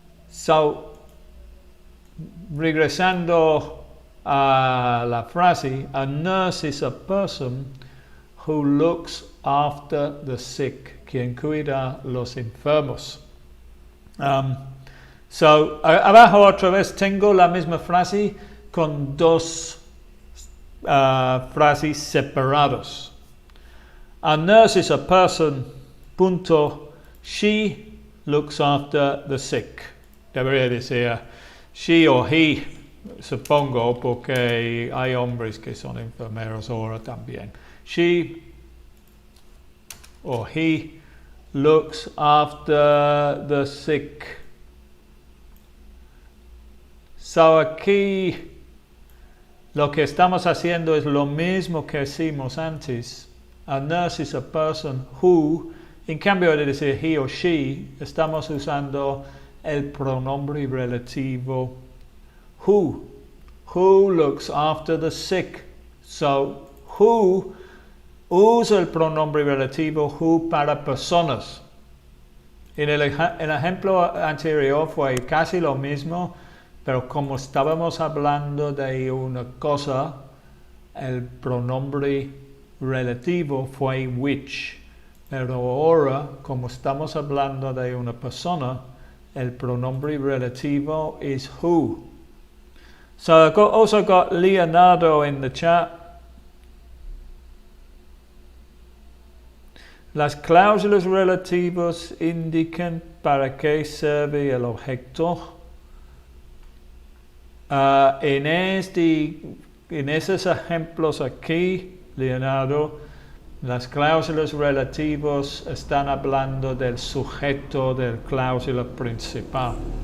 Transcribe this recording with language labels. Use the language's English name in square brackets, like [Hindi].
[English] So, [Spanish] regresando a la frase, [English] a nurse is a person who looks after the sick. [Spanish] Quien cuida los enfermos. Abajo otra vez tengo la misma frase con dos frases separadas. [English] A nurse is a person, punto, she looks after the sick. [Spanish] Debería decir she o he, supongo, porque hay hombres que son enfermeros ahora también. [English] She or he looks after the sick. [Spanish] So aquí lo que estamos haciendo es lo mismo que hicimos antes. [English] A nurse is a person who, [Spanish] en cambio de decir [English] he or she, [Spanish] estamos usando el pronombre relativo [English] who. Who looks after the sick. [Spanish] So, who usa el pronombre relativo who para personas. En el ejemplo anterior fue casi lo mismo, pero como estábamos hablando de una cosa, el pronombre relativo fue which. Pero ahora, como estamos hablando de una persona, el pronombre relativo is who. [English] So I also got Leonardo in the chat. [Spanish] Las cláusulas relativas indican para qué sirve el objeto. En esos ejemplos aquí, Leonardo, las cláusulas relativas están hablando del sujeto de la cláusula principal.